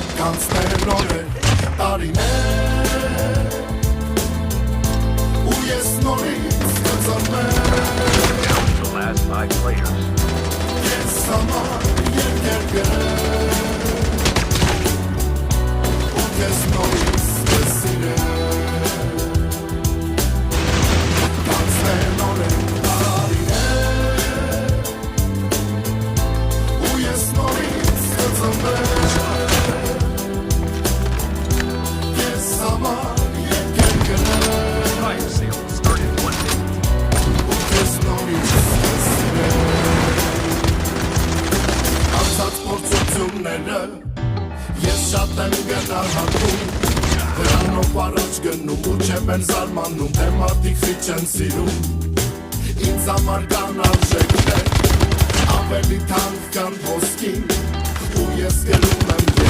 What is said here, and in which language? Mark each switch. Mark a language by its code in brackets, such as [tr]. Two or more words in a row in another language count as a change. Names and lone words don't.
[hy] կանցնեն օրեր, տարիներ ու ես նորից կծնվեմ [en] The last 5 players. [hy] Ես համար երկեր գրեմ ու ես նորից կսիրեմ կանցնեն օրեր, տարիներ ու ես նորից կծնվեմ Ես համար երկեր գրեմ [en] Fire sale started 1 minute. [hy] ու ես նորից կսիրեմ Անցած փորձությունները ես շատ եմ գնահատում Դրանով առաջ գնում ու չեմ են զարմանում Թե մարդիկ խիչ չեն սիրում Ինձ համար կան արժեքներ Ավելի թանկ կան ոսկին Ու ես գնում եմ